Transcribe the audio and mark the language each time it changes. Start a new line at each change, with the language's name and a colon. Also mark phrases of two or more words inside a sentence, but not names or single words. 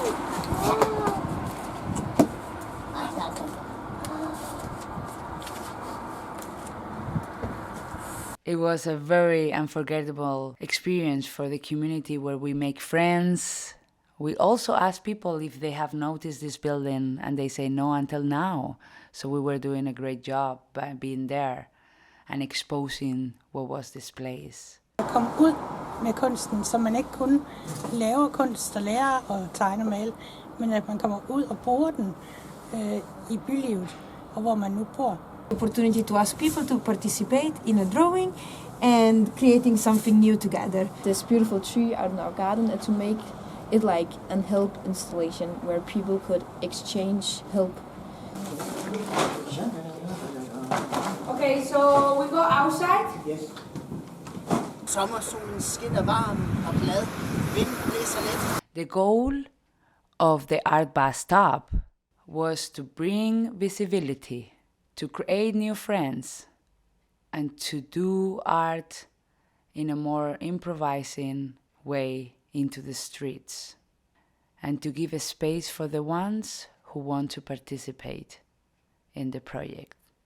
English: It was a very unforgettable experience for the community where we make friends. We also ask people if they have noticed this building, and they say no until now. So we were doing a great job by being there and exposing what was this place.
Danish: At komme ud med kunsten, så man ikke kun laver kunst og lærer at tegne og male, men at man kommer ud og bruger den i bylivet, og hvor man nu bor.
English: Opportunity to ask people to participate in a drawing and creating something new together. This beautiful tree out in our garden, and to make it like an help installation where people could exchange help. Okay, so we go outside? Yes.
Danish: Sommersolen skinner varm og glad. Vinden blæser let.
English: The goal of the art bus stop was to bring visibility, to create new friends, and to do art in a more improvising way into the streets, and to give a space for the ones who want to participate in the project.